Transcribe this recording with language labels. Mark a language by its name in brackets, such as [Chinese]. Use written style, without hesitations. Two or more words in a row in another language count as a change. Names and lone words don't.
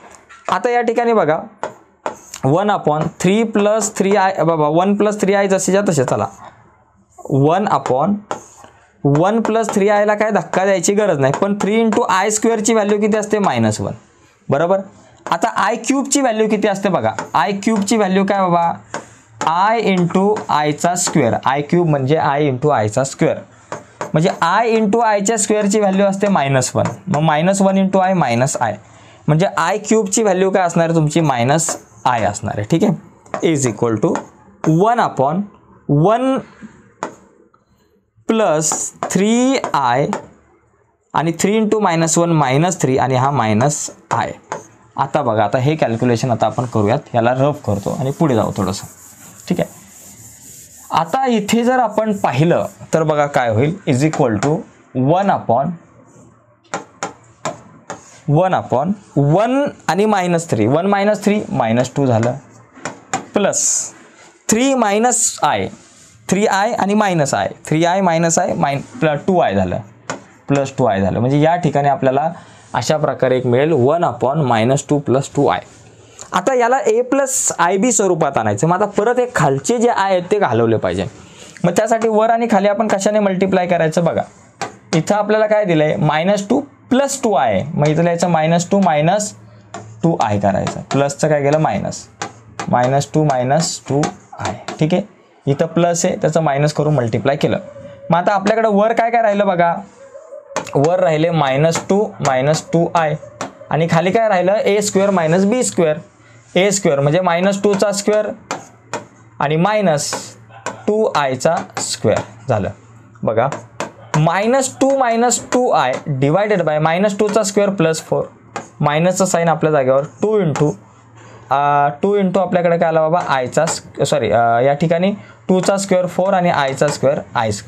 [Marathi] आता या ठिकाणी बघा 1/3 + 3i बाबा 1 + 3i जसेच्या तसे. चला 1/1 + 3i ला काय धक्का द्यायची गरज नाही, पण 3 × i² ची व्हॅल्यू किती असते -1 बरोबर. आता i³ ची व्हॅल्यू किती असते बघा, i³ ची व्हॅल्यू काय बाबा i × i² i³ म्हणजे i × i² म्हणजे i × i² ची व्हॅल्यू असते -1. मग -1 × i -i म्हणजे i³ ची व्हॅल्यू काय असणार तुमची -i असणार आहे. ठीक आहे. [English] is equal to [Marathi] 1/1 + 3i आणि 3 × -1 -3 आणि हा -i. आता बघा आता हे कॅल्क्युलेशन आता आपण करूयात, याला रफ करतो आणि पुढे जाऊ थोडंसं. ठीक आहे. आता इथे जर आपण पाहिलं तर बघा काय होईल [English] is equal to [Marathi] 1/1 आणि -3 1 - 3 -2 झालं प्लस 3 - i 3i आणि -i 3i -i +2i झालं प्लस 2i झालं म्हणजे या ठिकाणी आपल्याला अशा प्रकारे एक मिळेल 1/-2 + 2i. आता याला a + ib स्वरूपात आणायचं. मग आता परत एक खालचे जे आहेत ते घालवले पाहिजे. मग त्यासाठी वर आणि खाली आपण कशाने मल्टिप्लाय करायचं बघा. इथं आपल्याला काय दिलंय -2 + 2i. मग इथं लिहायचं -2 - 2i करायचं. प्लसचं काय गेलं -2 - 2i. ठीक आहे. इथं प्लस आहे त्याचं मायनस करून मल्टिप्लाय केलं. मग आता आपल्याकडे वर काय राहिलं बघा, वर राहिले -2 - 2i आणि खाली काय राहिलं a² - b². a² म्हणजे -2चा स्क्वेअर आणि -2i² झालं. बघा -2 - 2i [English] divided by [Marathi] -2चा स्क्वेअर + 4 मायनसचं साईन आपल्या जागेवर 2 × आपल्याकडे काय आला बाबा आयचा सॉरी या ठिकाणी 2चा स्क्वेअर 4 आणि आयचा स्क्वेअर i².